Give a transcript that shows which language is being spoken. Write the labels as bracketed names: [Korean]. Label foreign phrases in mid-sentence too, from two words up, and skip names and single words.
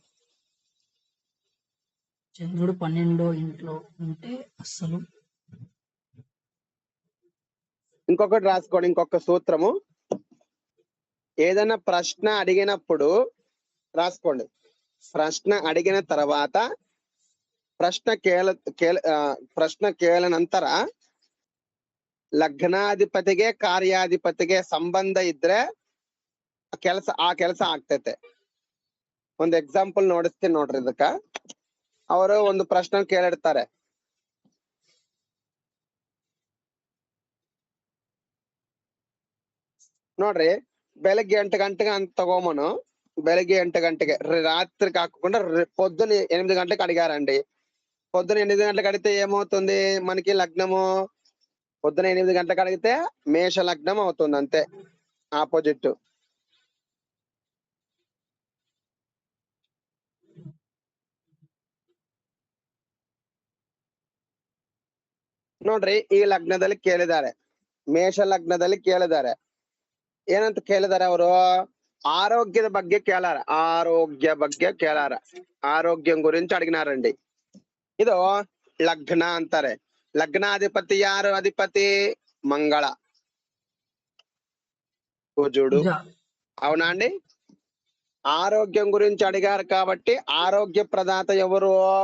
[Telugu] చంద్రుడు 12వ ఇంట్లో ఉంటే అస్సలు. ఇంకొకటి రాసుకోండి, ఇంకొక సూత్రము. ఏదైనా ప్రశ్న అడిగినప్పుడు రాసుకోండి, ప్రశ్న అడిగిన తర్వాత [Kannada] ಪ್ರಶ್ನ ಕೇಳ ನಂತರ ಲಗ್ನಾಧಿಪತಿಗೆ ಕಾರ್ಯಾಧಿಪತಿಗೆ ಸಂಬಂಧ ಇದ್ರೆ ಆ ಕೆಲಸ ಆಗ್ತೈತೆ. ಒಂದು ಎಕ್ಸಾಂಪಲ್ ನೋಡಿಸ್ತೀನಿ ನೋಡ್ರಿ. ಇದಕ್ಕ ಅವರು ಒಂದು ಪ್ರಶ್ನೆ ಕೇಳಿರ್ತಾರೆ, ನೋಡ್ರಿ, ಬೆಳಗ್ಗೆ 8 ಗಂಟೆಗೆ ಅಂತ ತಗೋಮನು, ಬೆಳಗ್ಗೆ 8 గంటకి, [Telugu] రాత్రి కాకుండా పొద్దున 8 గంటలకు అడిగారండి. పొద్దున 8 గంటలకు అడిగితే ఏమవుతుంది మనకి? లగ్నము పొద్దున 8 గంటలకు అడిగితే మేష లగ్నం అవుతుంది అంతే, ఆపోజిట్. [Kannada] ನೋಡ್ರಿ ಈ ಲಗ್ನದಲ್ಲಿ ಕೇಳಿದ್ದಾರೆ, ಮೇಷ ಲಗ್ನದಲ್ಲಿ ಕೇಳಿದ್ದಾರೆ. ಏನಂತ ಕೇಳಿದಾರೆ ಅವರು? ఆరోగ్యದ ಬಗ್ಗೆ ಕೇಳಾರ, ఆరోగ్య ಬಗ್ಗೆ ಕೇಳಾರ, [Telugu] ఆరోగ్యం గురించి అడిగినారండి. ಇದು లగ్న అంటారే. లగ్నాధిపతి యారు అధిపతి? మంగళ, కుజుడు. కుజ. అవునా అండి? ఆరోగ్యం గురించి అడిగారు కాబట్టి ఆరోగ్య ప్రదాత ఎవరు?